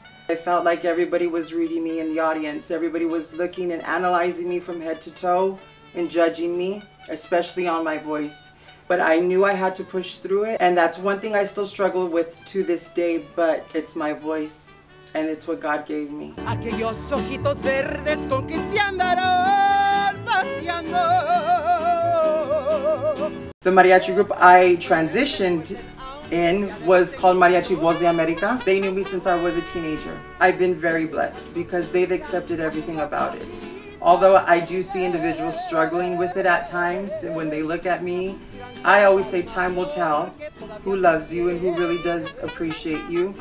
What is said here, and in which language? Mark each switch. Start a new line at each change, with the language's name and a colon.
English: I felt like everybody was reading me in the audience. Everybody was looking and analyzing me from head to toe and judging me, especially on my voice. But I knew I had to push through it, and that's one thing I still struggle with to this day, but it's my voice, and it's what God gave me.
Spanish: Aquellos ojitos verdes con quien se andaron paseando.
English: The mariachi group I transitioned in was called Mariachi Voz de America. They knew me since I was a teenager. I've been very blessed because they've accepted everything about it. Although I do see individuals struggling with it at times, and when they look at me, I always say time will tell who loves you and who really does appreciate you.